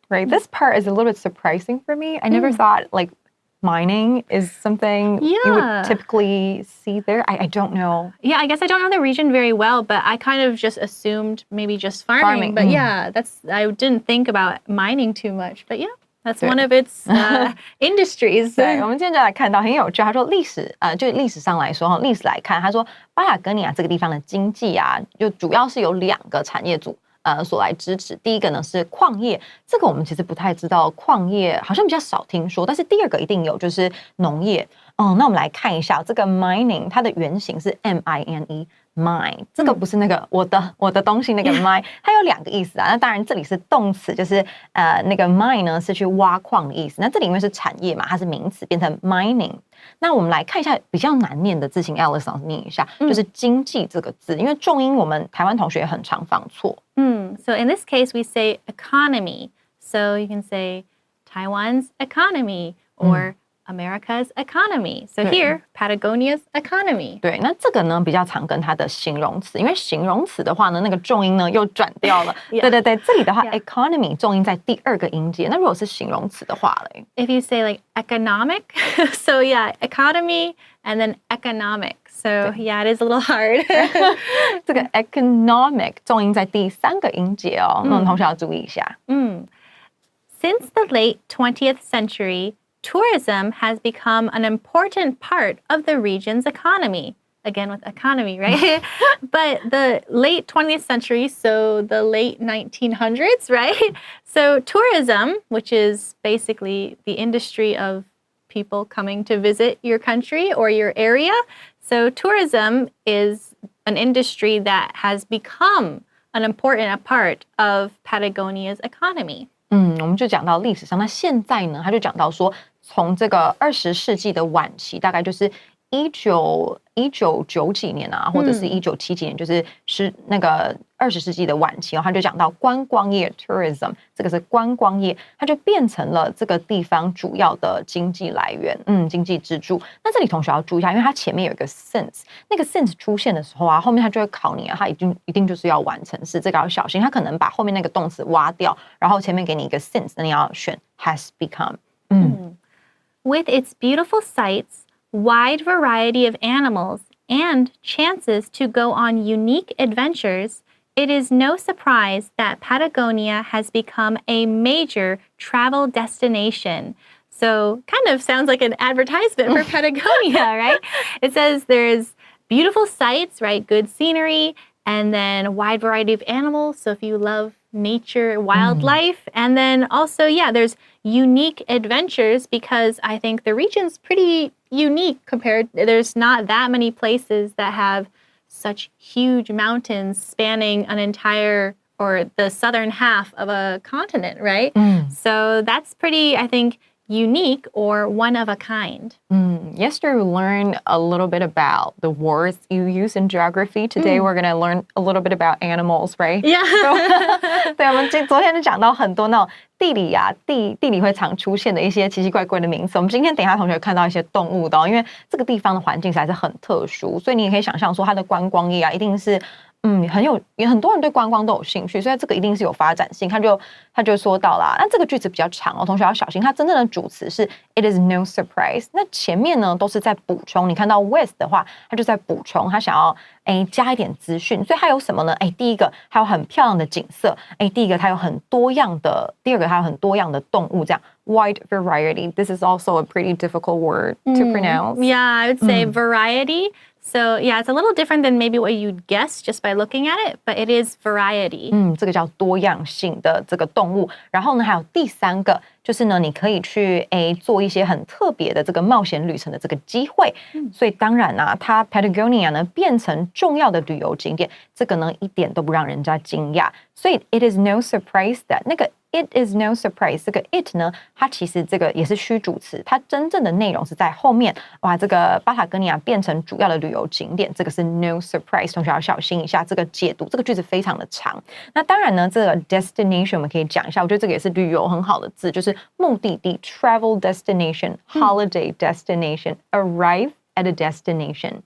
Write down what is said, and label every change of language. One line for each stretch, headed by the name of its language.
English: Right, this part is a little bit surprising for me. I never thought mining is something you would typically see there. I don't know. Yeah, I guess I don't know the region very well, but I kind of just assumed maybe just farming. But yeah, I didn't think about mining too much. But yeah, that's one of its industries.
Chinese: 对，我们今天就来看到很有趣。他说历史就历史上来说历史来看，他说巴塔哥尼亚这个地方的经济就主要是有2个产业组所来支持。第一个呢是矿业，这个我们其实不太知道，矿业好像比较少听说，但是第2个一定有，就是农业。那我们来看一下这个 mining， 它的原型是 M-I-N-E mine， 这个不是那个我的东西那个 mine， 它有2个意思那当然这里是动词，就是那个 mine 呢是去挖矿的意思，那这里因为是产业嘛，它是名词变成 mining。那我们来看一下比较难念的字，请 Alice 老师念一下，就是经济这个字，因为重音我们台湾同学很常放错。
English: So in this case we say economy. So you can say Taiwan's economy or America's economy. So here, Patagonia's economy.
Chinese: 对，那这个呢比较常跟它的形容词，因为形容词的话呢，那个重音呢又转掉了。对对对，这里的话 economy 重音在第2个音节。那如果是形容词的话嘞
English: ，If you say like economic, so yeah, economy and then economic. So yeah, it is a little hard.
Chinese: 这个 economic 重音在第3个音节那同学要注意一下。
English: Since the late 20th century, tourism has become an important part of the region's economy. Again with economy, right? But the late 20th century, so the late 1900s, right? So tourism, which is basically the industry of people coming to visit your country or your area. So tourism is an industry that has become an important part of Patagonia's economy.
Chinese: 我们就讲到历史上，那现在呢，他就讲到说，从这个20世纪的晚期，大概就是1990几年啊，或者是1970几年，就是那个20世纪的晚期哦，他就讲到观光业 tourism， 这个是观光业，它就变成了这个地方主要的经济来源，经济支柱。那这里同学要注意一下，因为它前面有一个 since， 那个 since 出现的时候啊，后面它就会考你啊，它一定就是要完成式，这个要小心，它可能把后面那个动词挖掉，然后前面给你一个 since， 那你要选
English: has become。 With its beautiful sights, wide variety of animals, and chances to go on unique adventures, it is no surprise that Patagonia has become a major travel destination. So, kind of sounds like an advertisement for Patagonia, right? It says there's beautiful sights, right? Good scenery, and then a wide variety of animals. So, if you love nature, wildlife, and then also, there's unique adventures because I think the region's pretty unique there's not that many places that have such huge mountains spanning an entire or the southern half of a continent, right? So that's pretty, I think, unique or one of a kind. Yesterday we learned a little bit about the words you use in geography. Today we're going to learn a little bit about animals, right? Yeah.
Chinese: 对，我们昨天就讲到很多那种地理会常出现的一些奇奇怪怪的名词。我们今天等一下同学看到一些动物的因为这个地方的环境实在是很特殊，所以你也可以想象说它的观光业啊，一定是很多人对观光都有兴趣，所以这个一定是有发展性。他就说到啦，那这个句子比较长哦，同学要小心，它真正的主词是
English: it is no surprise。
Chinese: 那前面呢都是在补充，你看到 with 的话，它就在补充，它想要加一点资讯，所以它有什么呢？第一个它有很漂亮的景色，第一个它有很多样的，第二个它有很多样的动物，这样
English: wide variety. This is also a pretty difficult word to pronounce. Yeah, I would say variety. So, it's a little different than maybe what you'd guess just by looking at it, but it is variety.
Chinese: 这个叫多样性的这个动物。然后呢，还有第三个，就是呢，你可以去做一些很特别的这个冒险旅程的这个机会。所以当然啊，它 Patagonia 呢变成重要的旅游景点，这个呢一点都不让人家惊讶。所以
English: it is no surprise that
Chinese: 那个。
English: It is no surprise.
Chinese: 这个 it 呢，它其实这个也是虚主词，它真正的内容是在后面。哇，这个巴塔哥尼亚变成主要的旅游景点，这个是 no surprise。同学要小心一下这个解读，这个句子非常的长。那当然呢，这个 destination 我们可以讲一下，我觉得这个也是旅游很好的字，就是目的地
English: travel destination, holiday destination, arrive at a destination.